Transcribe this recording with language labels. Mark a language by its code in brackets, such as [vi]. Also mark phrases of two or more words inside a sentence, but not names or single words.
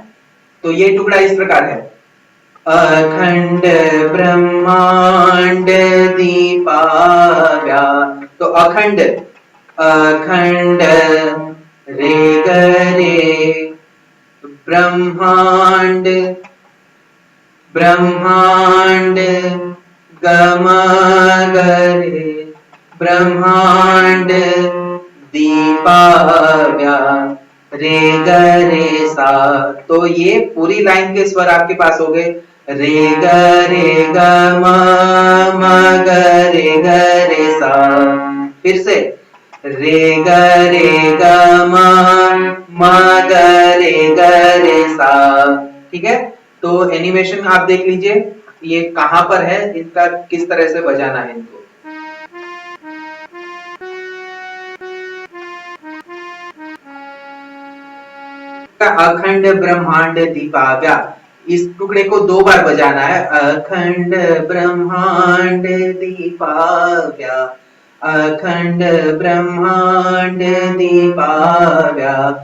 [hi] तो ये टुकड़ा इस प्रकार है, अखंड ब्रह्मांड दीपाव्या। तो अखंड, अखंड रे ग रे, ब्रह्मांड, ब्रह्मांड गम ग रे, ब्रह्मांड दीपाव्या रे ग रे सा। तो ये पूरी लाइन के स्वर आपके पास हो गए, रे ग म ग रे सा। फिर से रे ग म ग रे सा, ठीक है। तो एनिमेशन आप देख लीजिए, ये कहां पर है, इनका किस तरह से बजाना है इनको। अखंड ब्रह्मांड दीपाव्या, इस टुकड़े को दो बार बजाना है, अखंड ब्रह्मांड दीपाव्या, अखंड ब्रह्मांड दीपाव्या।